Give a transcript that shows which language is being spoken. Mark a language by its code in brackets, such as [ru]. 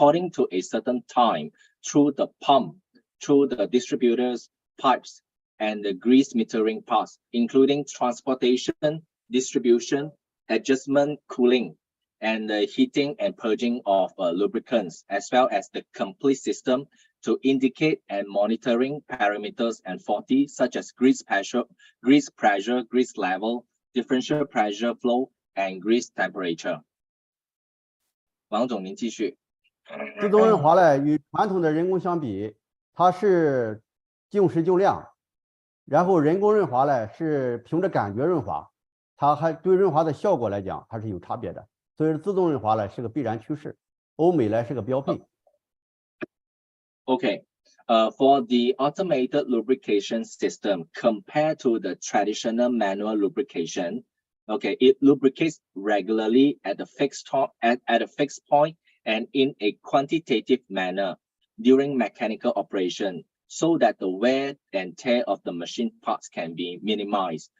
[en] to a certain time, through the pump, through the distributors, pipes, and the grease metering parts, including transportation, distribution, adjustment, cooling, and the heating and purging of lubricants, as well as the complete system to indicate and monitoring parameters and faulty, such as grease pressure, grease level, differential pressure flow, and grease temperature. [zh] 王总，您继续。自动润滑呢，与传统的人工相比，它是静时静量，然后人工润滑呢是凭着感觉润滑，它还对润滑的效果来讲还是有差别的。所以说，自动润滑呢是个必然趋势，欧美呢是个标配。 [en] Okay, for the automated lubrication system, compared to the traditional manual lubrication, Okay, it lubricates regularly at a fixed point and in a quantitative manner during mechanical operation, so that the wear and tear of the machine parts can be minimized.